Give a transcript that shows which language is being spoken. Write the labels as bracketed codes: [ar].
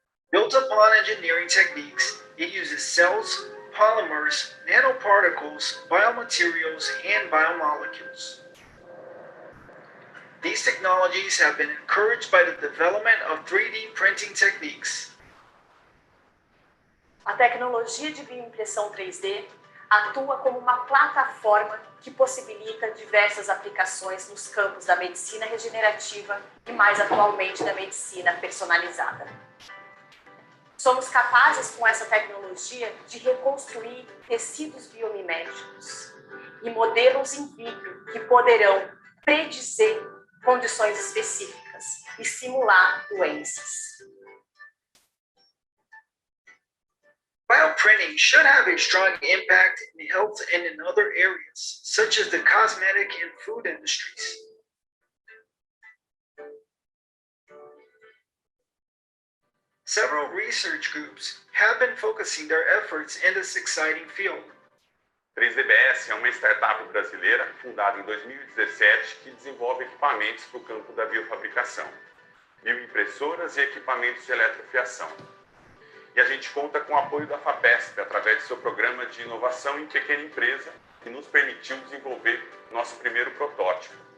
[en] Built upon engineering techniques, it uses cells, polymers, nanoparticles, biomaterials, and biomolecules. These technologies have been encouraged by the development of 3D printing techniques. [pt] A tecnologia de bioimpressão 3D atua como uma plataforma que possibilita diversas aplicações nos campos da medicina regenerativa e, mais atualmente, da medicina personalizada. Somos capazes, com essa tecnologia, de reconstruir tecidos biomiméticos e modelos in vitro que poderão predizer condições específicas e simular doenças. [en] Bioprinting should have a strong impact in health and in other areas, such as the cosmetic and food industries. Several research groups have been focusing their efforts in this exciting field. [pt] 3DBS é uma startup brasileira fundada em 2017 que desenvolve equipamentos para o campo da biofabricação, bioimpressoras e equipamentos de eletrofiação. E a gente conta com o apoio da FAPESP através do seu programa de inovação em pequena empresa, que nos permitiu desenvolver nosso primeiro protótipo.